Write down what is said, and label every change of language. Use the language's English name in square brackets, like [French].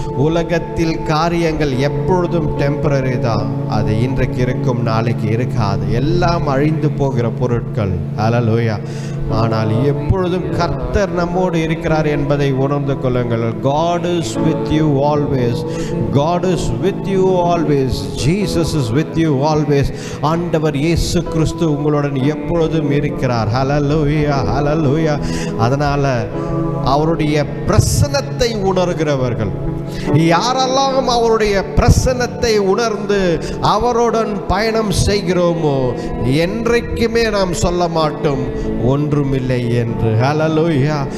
[Tamil] உலகத்தில் காரியங்கள் எப்பொழுதும் டெம்பரரி தான். அது இன்றைக்கு இருக்கும், நாளைக்கு இருக்காது. எல்லாம் அழிந்து போகிற பொருட்கள். ஹல்லேலூயா. ஆனால் எப்பொழுதும் கர்த்தர் நம்மோடு இருக்கிறார் என்பதை உணர்ந்து கொள்ளுங்கள். [English] God is with you always. God is with you always. Jesus is with you always. [Tamil] ஆண்டவர் இயேசு கிறிஸ்து உங்களுடன் எப்பொழுதும் இருக்கிறார். ஹல்லேலூயா, ஹல்லேலூயா. அதனால அவருடைய பிரசன்னத்தை உணர்கிறவர்கள், யாரெல்லாம் அவருடைய பிரசன்னத்தை உணர்ந்து அவருடன் பயணம் செய்கிறோமோ என்றைக்குமே நாம் சொல்ல மாட்டோம் ஒன்றுமில்லை என்று. ஹல்லேலூயா.